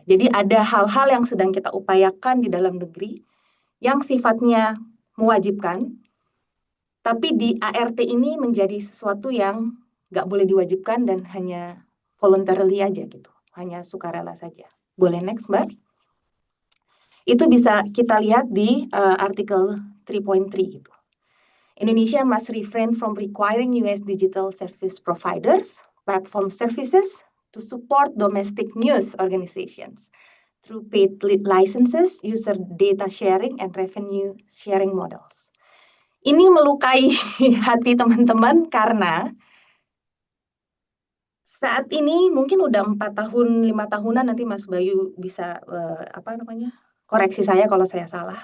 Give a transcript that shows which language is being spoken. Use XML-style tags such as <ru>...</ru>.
<id>Jadi ada hal-hal yang sedang kita upayakan di dalam negeri yang sifatnya mewajibkan, tapi di ART ini menjadi sesuatu yang nggak boleh diwajibkan dan hanya voluntarily aja gitu, hanya sukarela saja. Boleh next, Mbak? Itu bisa kita lihat di artikel 3.3 gitu.</id> <en>Indonesia must refrain from requiring US digital service providers, platform services to support domestic news organizations through paid licenses, user data sharing, and revenue sharing models.</en> <id>Ini melukai hati teman-teman karena saat ini mungkin udah 4 tahun, 5 tahunan, nanti Mas Bayu bisa koreksi saya kalau saya salah.</id>